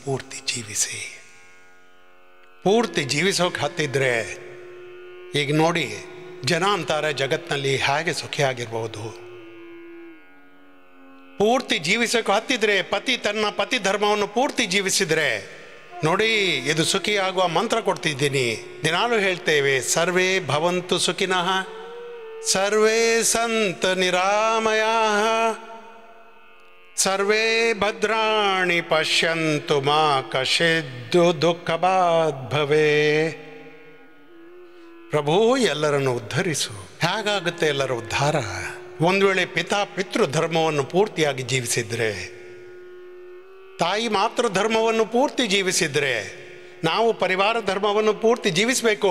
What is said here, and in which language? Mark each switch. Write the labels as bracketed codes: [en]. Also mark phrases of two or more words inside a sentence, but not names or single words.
[kn] ಪೂರ್ತಿ ಜೀವಿಸೋಕೆ ಹತ್ತಿದ್ರೆ, ಈಗ ನೋಡಿ, ಜನ ಅಂತಾರೆ ಜಗತ್ತಿನಲ್ಲಿ ಹೇಗೆ ಸುಖಿಯಾಗಿರ್ಬೋದು. ಪೂರ್ತಿ ಜೀವಿಸೋಕೆ ಹತ್ತಿದ್ರೆ, ಪತಿ ತನ್ನ ಪತಿ ಧರ್ಮವನ್ನು ಪೂರ್ತಿ ಜೀವಿಸಿದ್ರೆ, ನೋಡಿ, ಇದು ಸುಖಿಯಾಗುವ ಮಂತ್ರ ಕೊಡ್ತಿದ್ದೀನಿ. ದಿನಾಲೂ ಹೇಳ್ತೇವೆ, [sa] ಸರ್ವೇ ಭವಂತು ಸುಖಿನಃ, ಸರ್ವೇ ಸಂತ ನಿರಾಮಯಾಃ, ಸರ್ವೇ ಭದ್ರಾಣಿ ಪಶ್ಯಂತು ಮಾ ಕಶ್ಚಿದ್ ದುಃಖಭಾಗ್ ಭವೇ. [kn] ಪ್ರಭು ಎಲ್ಲರನ್ನು ಉದ್ಧರಿಸು. ಹೇಗಾಗುತ್ತೆ ಎಲ್ಲರ ಉದ್ಧಾರ? ಒಂದು ವೇಳೆ ಪಿತೃ ಧರ್ಮವನ್ನು ಪೂರ್ತಿಯಾಗಿ ಜೀವಿಸಿದ್ರೆ, ತಾಯಿ ಮಾತೃ ಧರ್ಮವನ್ನು ಪೂರ್ತಿ ಜೀವಿಸಿದ್ರೆ, ನಾವು ಪರಿವಾರ ಧರ್ಮವನ್ನು ಪೂರ್ತಿ ಜೀವಿಸಬೇಕು.